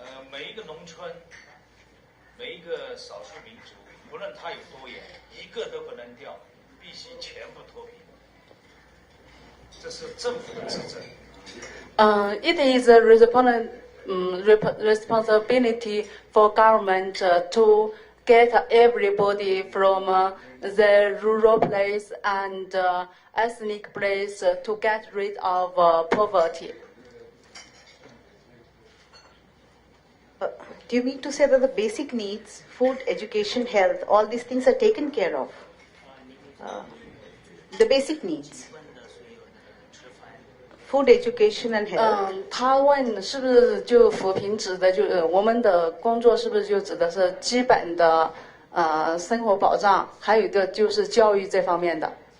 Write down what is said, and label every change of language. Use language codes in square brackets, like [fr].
[zh] 每一个农村，每一个少数民族，无论他有多远，一个都不能掉，必须全部脱贫。这是政府的职责。 [en] It is a responsibility for government to get everybody from the rural place and ethnic place to get rid of poverty. Do you mean to say that the basic needs, food, education, health, all these things are taken care of? The basic needs. Food, education, and health. [zh] 他问是不是就扶贫指的就我们的工作是不是就指的是基本的生活保障，还有一个就是教育这方面的。